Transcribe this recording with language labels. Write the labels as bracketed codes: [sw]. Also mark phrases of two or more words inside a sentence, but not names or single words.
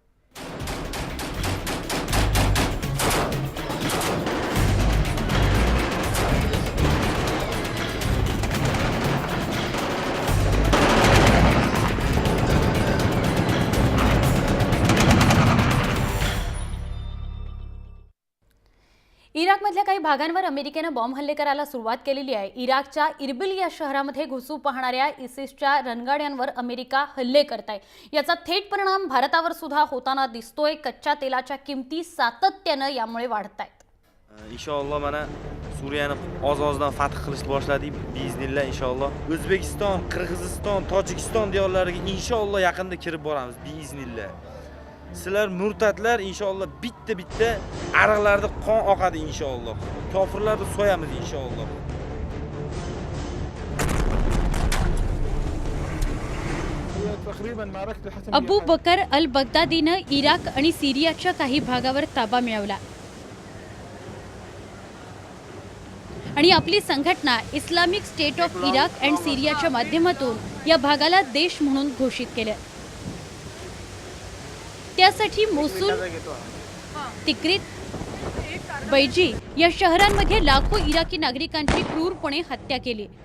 [mr] इराकमधल्या काही भागांवर अमेरिकेनं बॉम्ब हल्ले करायला सुरुवात केलेली आहे। इराकच्या इरबिल या शहरामध्ये घुसू पाहणाऱ्या इसिसच्या रणगाड्यांवर अमेरिका हल्ले करत आहे। याचा थेट परिणाम भारतावर सुद्धा होताना दिसतोय। कच्च्या तेलाच्या किमती सातत्यानं यामुळे वाढत आहेत। [uz] इंशाअल्लाह mana Suriyani oz-ozdan fath qilishni boshladik biiznillah inshaalloh. O'zbekiston, Qirg'iziston, Tojikiston diyorlariga inshaalloh yaqinda kirib boramiz biiznillah. Sizlar murtadlar inshaalloh bitta ariqlarda qon oqadi inshaalloh. Kofirlarni so'yamiz inshaalloh. [mr] अबू बकर अल बगदादीनं इराक आणि सिरियाच्या काही भागावर ताबा मिळवला आणि आपली संघटना इस्लामिक स्टेट ऑफ इराक अँड सिरियाच्या माध्यमातून या भागाला देश म्हणून घोषित केलं। त्यासाठी मोसूल, तिक्रित, बैजी या शहरांमध्ये लाखो इराकी नागरिकांची क्रूरपणे हत्या केली।